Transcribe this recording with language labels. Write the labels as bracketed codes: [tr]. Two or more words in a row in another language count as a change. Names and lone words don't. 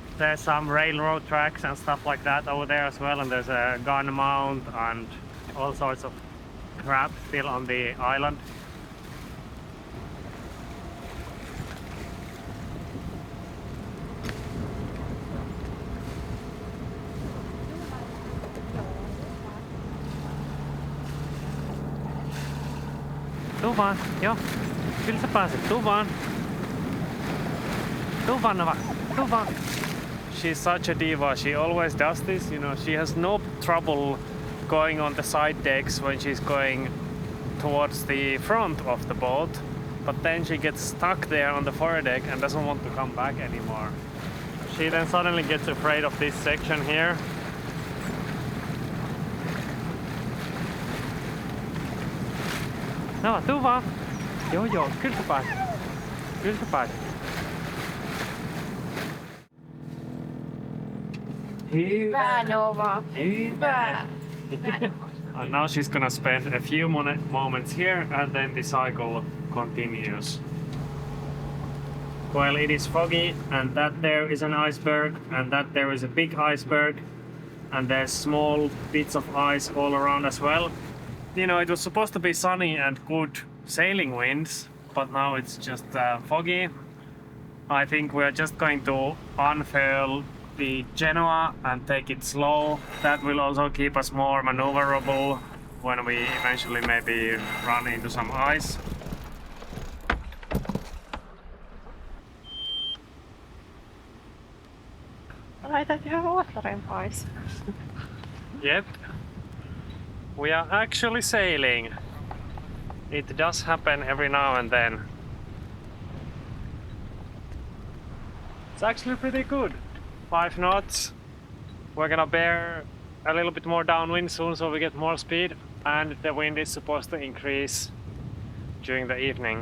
[en] There's some railroad tracks and stuff like that over there as well, and there's a gun mount and all sorts of crap still on the island. [fi] Tuu vaan, joo. Kyllä sä pääset, tuu vaan. Tuu vaan, Nova, tuu vaan. [en] She's such a diva, she always does this, you know, she has no trouble going on the side decks when she's going towards the front of the boat, but then she gets stuck there on the foredeck and doesn't want to come back anymore. She then suddenly gets afraid of this section here. [fi] Nova, tuu vaan. Joo, kyllä sä pääset. Kyllä sä pääset. Hyvä, Nova. Hyvä. [en] And now she's gonna spend a few moments here and then the cycle continues. Well, it is foggy and that there is an iceberg and that there is a big iceberg and there's small bits of ice all around as well. You know, it was supposed to be sunny and good sailing winds, but now it's just foggy. I think we're just going to unfurl the Genoa and take it slow. That will also keep us more maneuverable when we eventually maybe run into some ice. [fi] Laitat ihan luottarin pois. [en] Yep. We are actually sailing. It does happen every now and then. It's actually pretty good. 5 knots. We're gonna bear a little bit more downwind soon so we get more speed, and the wind is supposed to increase during the evening.